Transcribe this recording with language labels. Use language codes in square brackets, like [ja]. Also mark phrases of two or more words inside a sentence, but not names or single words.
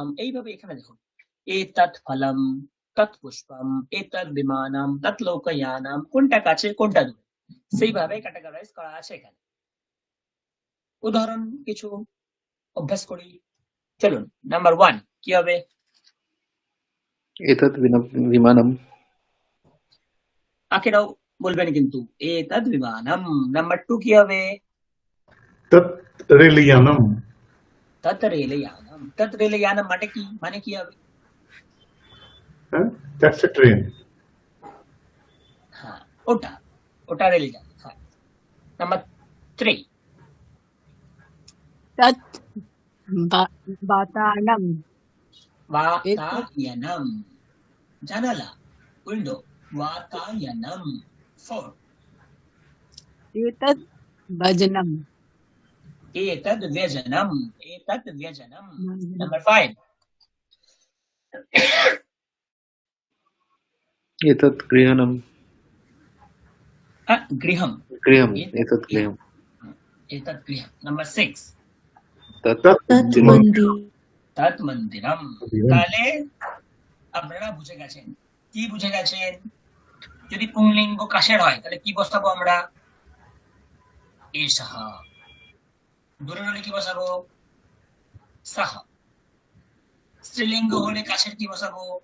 [bn] এইভাবে এখানে দেখুন, [sa] एतत् फलम, तत् पुष्पम, एतत् विमानम, तत् लोकयानम। [bn] কোনটা কাছে কোনটা দূরে সেইভাবে ক্যাটাগরাইজ করা আছে এখানে। উদাহরণ কিছু অভ্যাস করি। চলুন নাম্বার 1 কি হবে? [sa] एतत् विमानम् [bn] আখেরাও বলবেন কিন্তু, [sa] एतत् विमानम। [bn] নাম্বার 2 কি হবে? [sa] तत् रेलियानम। तत् रेलयानम। तत् रेलयानम [bn] মানে কি হবে? [en] হ্যাঁ, that's a train. [bn] হ্যাঁ, ওটা রেলযান। হ্যাঁ। নাম্বার 3 [sa] तत् वातानम। এতৎ বাতায়নম, জানালা, উইন্ডো। বাতায়নম। 4 एतत् भजनम। एतद् व्यजनम्, एतद् व्यजनम्। [en] Number 5 [sa] एतत् गृहम् गृहम्, गृहम् एतत् गृहम् एतद् गृहम्। Number 6 तत् तत् मन्दिर। तत् मन्दिरम्। [bn] তাহলে আপনারা বুঝে গেছেন, কি বুঝে গেছেন? যদি পুংলিঙ্গ কাশের হয় তাহলে কি বসাবো আমরা? এষাহ। দূরের হলে কি বসাবো? সাহ। স্ত্রীলিঙ্গ হলে কাশের কি বসাবো?